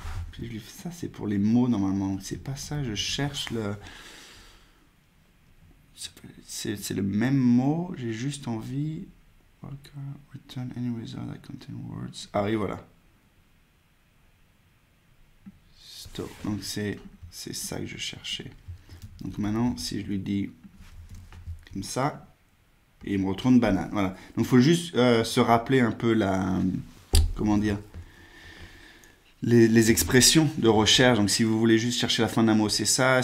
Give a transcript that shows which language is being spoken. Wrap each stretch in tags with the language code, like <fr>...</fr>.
<fr>puis je lui fais ça, c'est pour les mots normalement. C'est pas ça, je cherche le... C'est le même mot, j'ai juste envie...</fr> <en>Return any result that contain words.</en> <fr>Ah oui, voilà.</fr> <en>Stop.</en> <fr>Donc c'est ça que je cherchais. Donc maintenant, si je lui dis comme ça, et il me retourne banane. Voilà. Donc il faut juste se rappeler un peu la... Comment dire? Les expressions de recherche. Donc si vous voulez juste chercher la fin d'un mot, c'est ça.</fr>